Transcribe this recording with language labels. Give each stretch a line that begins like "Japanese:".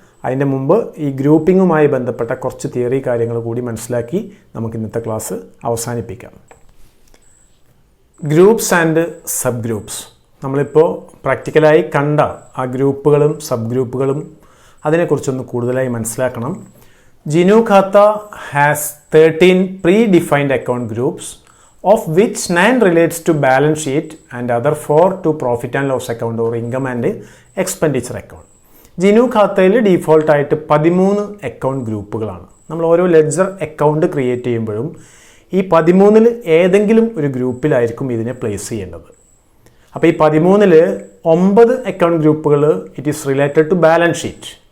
Malayalam: അതിൻ്റെ മുമ്പ് ഈ ഗ്രൂപ്പിങ്ങുമായി ബന്ധപ്പെട്ട കുറച്ച് തിയറി കാര്യങ്ങൾ കൂടി മനസ്സിലാക്കി നമുക്ക് ഇന്നത്തെ ക്ലാസ് അവസാനിപ്പിക്കാം. ഗ്രൂപ്പ്സ് ആൻഡ് സബ് ഗ്രൂപ്പ്സ് നമ്മളിപ്പോൾ പ്രാക്ടിക്കലായി കണ്ട ആ ഗ്രൂപ്പുകളും സബ് ഗ്രൂപ്പുകളും അതിനെക്കുറിച്ചൊന്ന് കൂടുതലായി മനസ്സിലാക്കണം.
English: Jinu ഖാത്ത has 13 pre-defined account groups, of which 9 relates to balance sheet and other 4 to profit and loss account or income and expenditure account.
Malayalam: Jinu ഖാത്തയിൽ ഡീഫോൾട്ടായിട്ട് 13 account ഗ്രൂപ്പുകളാണ്. നമ്മൾ ഓരോ ലെഡ്ജർ അക്കൗണ്ട് ക്രിയേറ്റ് ചെയ്യുമ്പോഴും ഈ 13-ൽ ഏതെങ്കിലും ഒരു ഗ്രൂപ്പിലായിരിക്കും ഇതിനെ പ്ലേസ് ചെയ്യേണ്ടത്. അപ്പോൾ ഈ 13-ൽ 9 അക്കൗണ്ട് ഗ്രൂപ്പുകൾ
English: It is related to balance sheet.